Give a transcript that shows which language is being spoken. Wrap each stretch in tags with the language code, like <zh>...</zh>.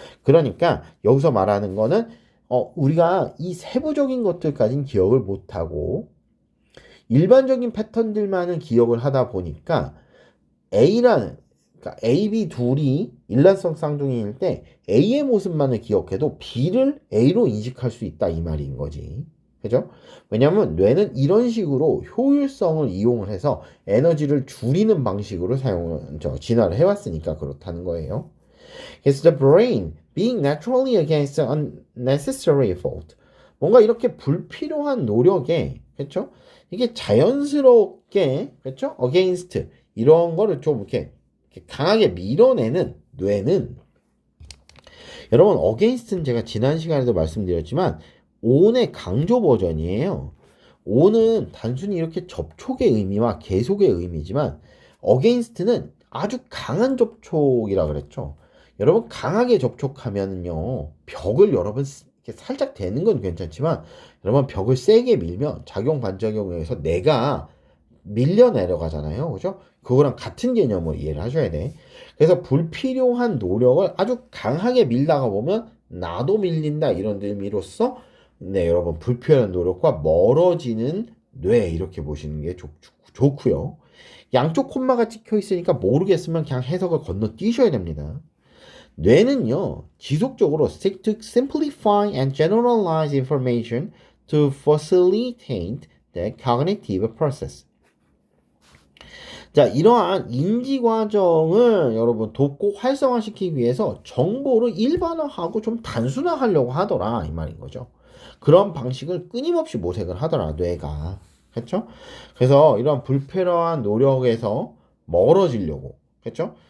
<ko>그러니까 여기서 말하는 거는 우리가 이 세부적인 것들까지는 기억을 못하고 일반적인 패턴들만은 기억을 하다 보니까 그러니까 A, B 둘이 일란성 쌍둥이일 때 A의 모습만을 기억해도 B를 A로 인식할 수 있다 이 말인 거지. 그죠? 왜냐면 뇌는 이런 식으로 효율성을 이용을 해서 에너지를 줄이는 방식으로 진화를 해왔으니까 그렇다는 거예요.</ko> <en>It's the brain being naturally against unnecessary effort.</en> <ko>뭔가 이렇게 불필요한 노력에, 그렇죠? 이게 자연스럽게, 그렇죠? against 이런 거를 좀 이렇게 강하게 밀어내는 뇌는 여러분 against는 제가 지난 시간에도 말씀드렸지만 on의 강조 버전이에요. on은 단순히 이렇게 접촉의 의미와 계속의 의미지만 against는 아주 강한 접촉이라 그랬죠. 여러분 강하게 접촉하면요 벽을 여러분 이렇게 살짝 대는 건 괜찮지만 여러분 벽을 세게 밀면 작용 반작용에 의해서 내가 밀려 내려가잖아요. 그죠? 그거랑 같은 개념으로 이해를 하셔야 돼. 그래서 불필요한 노력을 아주 강하게 밀다가 보면 나도 밀린다 이런 의미로서 네 여러분 불필요한 노력과 멀어지는 뇌 이렇게 보시는 게 좋고요. 양쪽 콤마가 찍혀 있으니까 모르겠으면 그냥 해석을 건너뛰셔야 됩니다. 뇌는요 지속적으로</ko> <en>seek to simplify and generalize information to facilitate the cognitive process.</en> <ko>자, 이러한 인지 과정을 여러분 돕고 활성화시키기 위해서 정보를 일반화하고 좀 단순화하려고 하더라 이 말인 거죠. 그런 방식을 끊임없이 모색을 하더라 뇌가. 그렇죠? 그래서 이런 불필요한 노력에서 멀어지려고. 그렇죠?</ko>